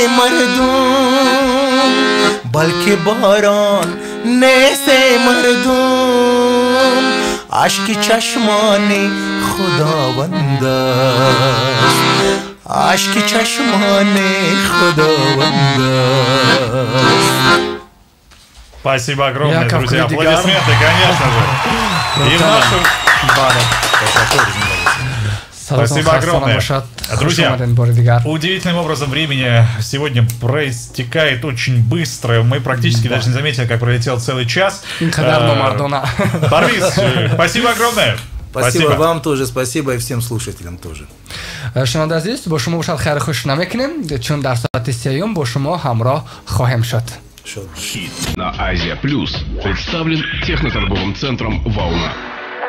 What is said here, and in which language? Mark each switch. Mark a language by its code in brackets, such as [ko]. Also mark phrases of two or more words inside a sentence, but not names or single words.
[tg] مردم بلکه باران نیست مردم عشق چشمان خداوند است عشق چشمان خداوند است. [ru] Спасибо огромное, друзья. Аплодисменты, конечно же. И в нашу... Спасибо огромное. Друзья, удивительным образом времени сегодня проистекает очень быстро. Мы практически даже не заметили, как пролетел целый час. Парвиз, спасибо огромное. Спасибо вам тоже, спасибо и всем слушателям тоже. [tg] شنونده عزیز با شما باشد خیر خوش نمیکنیم چون در ساعت سیوم با شما همراه خواهیم شد. [ru] Хит на Азия Плюс представлен техноторговым центром «Волна».